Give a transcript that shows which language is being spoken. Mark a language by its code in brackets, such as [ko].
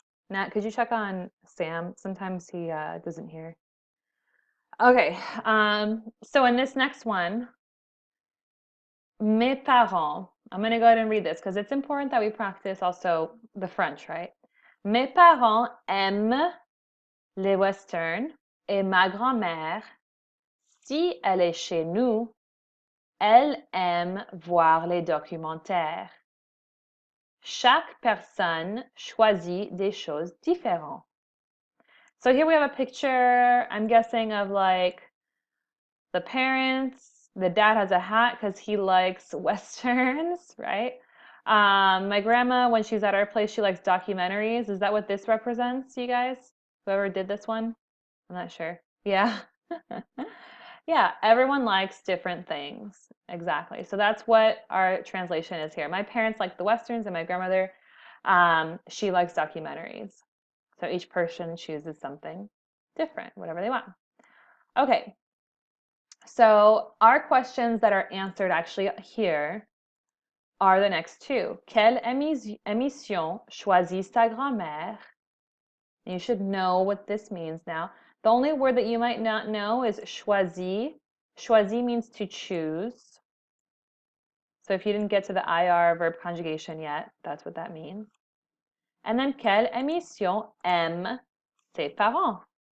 [en] Nat, could you check on Sam? Sometimes he doesn't hear. Okay, so in this next one, mes parents, I'm going to go ahead and read this because it's important that we practice also the French, right? [fr] Mes parents aiment les westerns et ma grand-mère, si elle est chez nous, elle aime voir les documentaires. Chaque personne choisit des choses différentes. [en] So here we have a picture, I'm guessing, of like the parents. The dad has a hat because he likes westerns, right? My grandma, when she's at our place, she likes documentaries. Is that what this represents, you guys? Whoever did this one? I'm not sure. Yeah. Yeah, everyone likes different things. Exactly. So that's what our translation is here. My parents like the westerns, and my grandmother, she likes documentaries. So each person chooses something different, whatever they want. Okay. So our questions that are answered actually here are the next two. [fr] Quelle émission choisit ta grand-mère? [en] You should know what this means now. The only word that you might not know is choisit. Choisit means to choose. So if you didn't get to the IR verb conjugation yet, that's what that means. And then [fr] quelle émission aime ses parents?